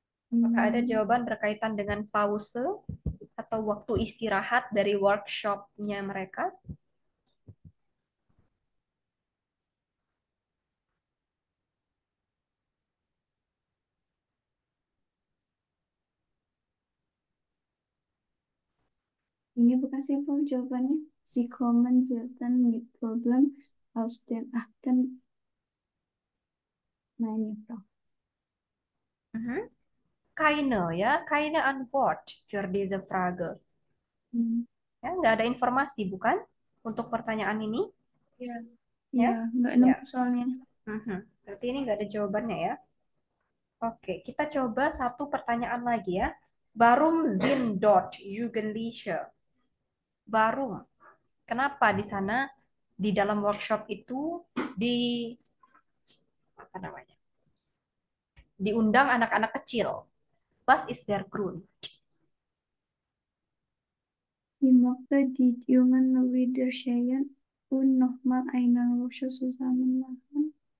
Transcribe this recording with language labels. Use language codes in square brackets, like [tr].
[id] Apakah ada jawaban berkaitan dengan pause atau waktu istirahat dari workshop-nya mereka? Ini bukan simpel jawabannya. [de] Sie kommen selten mit Problem aus dem achten. [id] Nah, ini, Prof. [de] Keine, ya, keine Antwort für diese Frage. [id] Ya, nggak ada informasi, bukan? Untuk pertanyaan ini? Ya, Ya? nggak Ya. nemu soalnya. Berarti ini nggak ada jawabannya ya. Oke, kita coba satu pertanyaan lagi ya. [de] Warum sind dort Jugendliche? [id] Warum? Kenapa di sana di dalam workshop itu di apa namanya? Diundang anak-anak kecil. [de] Was ist der Grund? Ich mochte die Jungen wieder sehen und nochmal einen Workshop zusammen machen.